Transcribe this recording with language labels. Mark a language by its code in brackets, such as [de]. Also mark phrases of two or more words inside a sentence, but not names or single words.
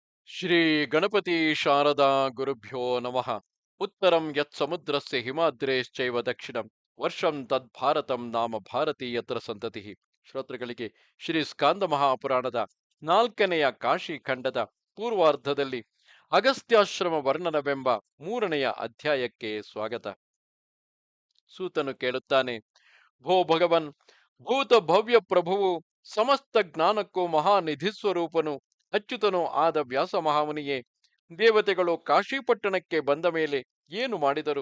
[sa] ಶ್ರೀ ಗಣಪತಿ ಶಾರದಾ ಗುರುಭ್ಯೋ ನಮಃ. ಉತ್ತರಂ ಯತ್ ಸಮುದ್ರಸ್ಯ ಹಿಮಾದ್ರೇಶ್ಚೈವ ದಕ್ಷಿಣಂ ವರ್ಷಂ ತದ್ ಭಾರತಂ ನಾಮ ಭಾರತೀಯತ್ರ ಸಂತತಿ. [kn] ಶ್ರೋತೃಗಳಿಗೆ ಶ್ರೀ ಸ್ಕಾಂದ ಮಹಾಪುರಾಣದ ನಾಲ್ಕನೆಯ ಕಾಶಿ ಖಂಡದ ಪೂರ್ವಾರ್ಧದಲ್ಲಿ ಅಗಸ್ತ್ಯಾಶ್ರಮ ವರ್ಣನವೆಂಬ ಮೂರನೆಯ ಅಧ್ಯಾಯಕ್ಕೆ ಸ್ವಾಗತ. ಸೂತನು ಕೇಳುತ್ತಾನೆ: [sa] ಭೋ ಭಗವನ್, [kn] ಭೂತ ಭವ್ಯ ಪ್ರಭುವು, ಸಮಸ್ತ ಜ್ಞಾನಕ್ಕೂ ಮಹಾನಿಧಿ ಸ್ವರೂಪನು, ಅಚ್ಯುತನೂ ಆದ ವ್ಯಾಸ ಮಹಾಮುನಿಯೇ, ದೇವತೆಗಳು ಕಾಶಿಪಟ್ಟಣಕ್ಕೆ ಬಂದ ಮೇಲೆ ಏನು ಮಾಡಿದರು?